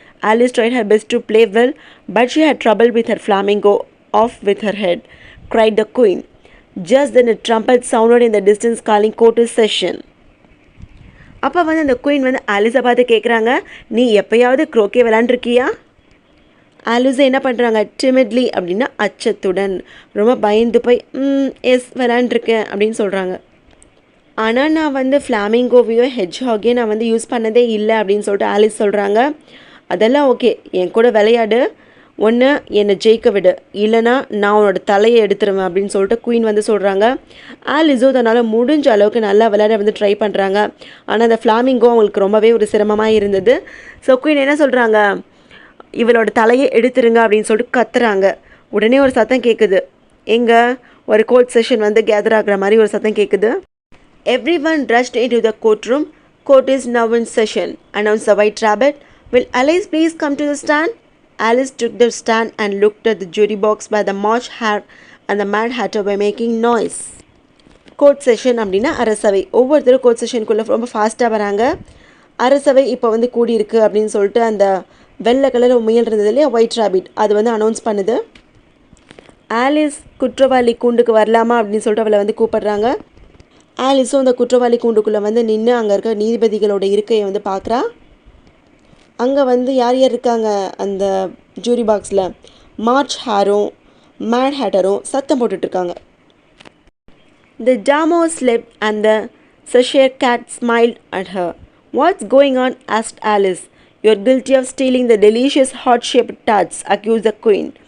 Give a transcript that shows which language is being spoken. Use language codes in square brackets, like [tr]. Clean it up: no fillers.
[en] Alice tried her best to play well, but she had trouble with her flamingo off with her head, cried the queen. Just then a trumpet sounded in the distance calling court to session. [ta] அப்போ வந்து அந்த queen வந்து ஆலிஸை பார்த்து கேட்குறாங்க, நீ எப்போயாவது க்ரோக்கே விளாண்டுருக்கியா? ஆலிஸை என்ன பண்ணுறாங்க, டிமிட்லி அப்படின்னா அச்சத்துடன், ரொம்ப பயந்து போய் எஸ் விளாண்டுருக்கேன் அப்படின்னு சொல்கிறாங்க. ஆனால் நான் வந்து ஃப்ளாமிங்கோவையோ ஹெட்ஜ்ஹாகையோ நான் வந்து யூஸ் பண்ணதே இல்லை அப்படின்னு சொல்லிட்டு ஆலிஸ் சொல்கிறாங்க. அதெல்லாம் ஓகே, என் கூட விளையாடு, ஒன்று என்னை ஜெயிக்க விடு, இல்லைனா நான் உன்னோட தலையை எடுத்துருவேன் அப்படின்னு சொல்லிட்டு குயின் வந்து சொல்கிறாங்க. ஆலிஸோ தன்னால் முடிஞ்ச அளவுக்கு நல்லா விளையாட வந்து ட்ரை பண்ணுறாங்க. ஆனால் அந்த ஃப்ளாமிங்கோ அவங்களுக்கு ரொம்பவே ஒரு சிரமமாக இருந்தது. ஸோ குயின் என்ன சொல்கிறாங்க, இவளோட தலையை எடுத்துருங்க அப்படின்னு சொல்லிட்டு கத்துறாங்க. உடனே ஒரு சத்தம் கேட்குது, எங்கே ஒரு கோர்ட் செஷன் வந்து கேதர் ஆகிற மாதிரி ஒரு சத்தம் கேட்குது. [en] Everyone rushed into the courtroom. Court is now in session, announced the white rabbit. Will Alice please come to the stand? Alice took the stand and looked at the jury box where the March Hare and the Mad Hatter were making noise. [ta] Court session அப்படின்னா அரசவை. ஒவ்வொருத்தரும் court செஷனுக்குள்ளே ரொம்ப ஃபாஸ்ட்டாக வராங்க. அரசவை இப்போ வந்து கூடியிருக்கு அப்படின்னு சொல்லிட்டு அந்த வெள்ளை கலர் முயல் இருந்தது இல்லையா, ஒயிட் ராபிட், அது வந்து அனௌன்ஸ் பண்ணுது. ஆலிஸ் குற்றவாளி கூண்டுக்கு வரலாமா அப்படின்னு சொல்லிட்டு அவளை வந்து கூப்பிடுறாங்க. ஆலிஸும் அந்த குற்றவாளி கூண்டுக்குள்ளே வந்து நின்று அங்கே இருக்க நீதிபதிகளோட இருக்கையை வந்து பார்க்குறா. அங்கே வந்து யார் யார் இருக்காங்க அந்த ஜூரி பாக்ஸில், மார்ச் ஹேரும் மேட் ஹேட்டரும் சத்தம் போட்டுட்ருக்காங்க. [en] The Damo slept and the Cheshire cat smiled at her. What's going on? asked Alice. You're guilty of stealing the delicious heart-shaped tarts, accused the queen.